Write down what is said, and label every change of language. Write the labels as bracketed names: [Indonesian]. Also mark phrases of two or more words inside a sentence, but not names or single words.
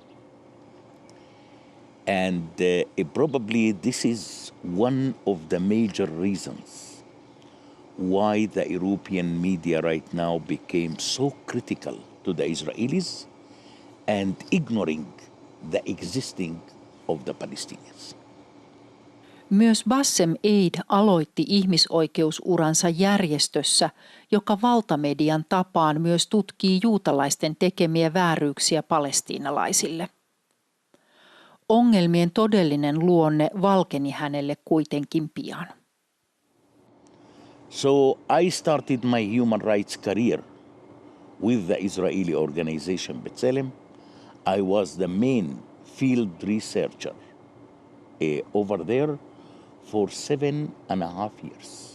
[English] And probably this is one of the major reasons why the European media right now became so critical to the Israelis and ignoring the existing of the Palestinians. [Finnish] Myös Bassem Eid aloitti ihmisoikeusuransa järjestössä, joka valtamedian tapaan myös tutkii juutalaisten tekemiä vääryyksiä palestiinalaisille. Ongelmien todellinen luonne valkeni hänelle kuitenkin pian. [English] So I started my human rights career with the Israeli organization B'Tselem. I was the main field researcher over there for 7.5 years.